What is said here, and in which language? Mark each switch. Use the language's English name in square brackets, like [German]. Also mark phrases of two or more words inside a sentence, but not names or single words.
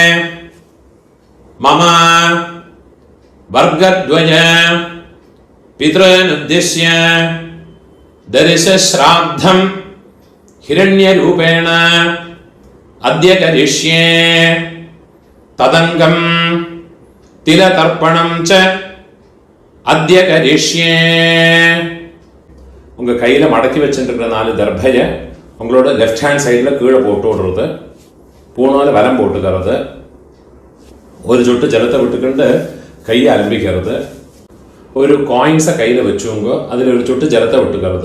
[Sanskrit] മമ വർഗദ്വയ പിതॄനുദ്ദിശ്യ ദർശശ്രാദ്ധം ഹിരണ്യരൂപേണ അദ്യ കരിഷ്യേ തദംഗം തിലതർപ്പണം ച അദ്യ കരിഷ്യേ. [Tamil] உங்க கையில மடக்கி வச்சுருக்கிற 4 தர்பைய உங்களோட [English] left hand [Tamil] சைடில் கீழே போட்டு விடுறது, பூணால வலம் போட்டுக்கிறது, ஒரு சொட்டு ஜலத்தை விட்டுக்கிட்டு கையை அலம்பிக்கிறது, ஒரு காயின்ஸை கையில் வச்சுங்க, அதில் ஒரு சொட்டு ஜலத்தை விட்டுக்கிறது.